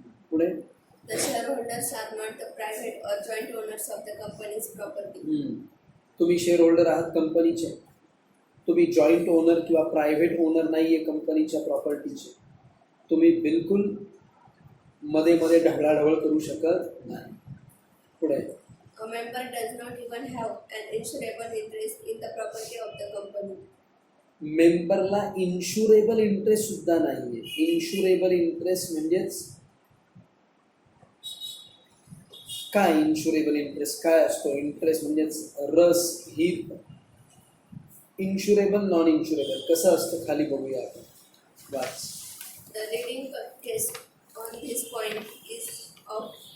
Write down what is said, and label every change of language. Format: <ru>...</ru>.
<mr>पुढे</mr> <en>The shareholders are not the private or joint owners of the company's property.</en> <mr>तुम्ही share holder आहात कंपनीचे, तुम्ही जॉईंट ओनर किंवा प्रायव्हेट ओनर नाही आहे कंपनीच्या प्रॉपर्टीचे. तुम्ही बिलकुल मध्ये मध्ये ढवळाढवळ करू शकत नाही. पुढे</mr> <en>A member does not even have an insurable interest in the property of the company.</en> <mr>मेंबरला इन्शुरेबल इंटरेस्ट सुद्धा नाही आहे. इन्शुरेबल इंटरेस्ट म्हणजेच काय इन्शुरेबल इंटरेस्ट काय असतो? इंटरेस्ट म्हणजेच रस ही इन्शुरेबल नॉन इन्शुरेबल कसं असतं खाली बघूया आपण. वाच.</mr> <en>The leading case on this point is of</en>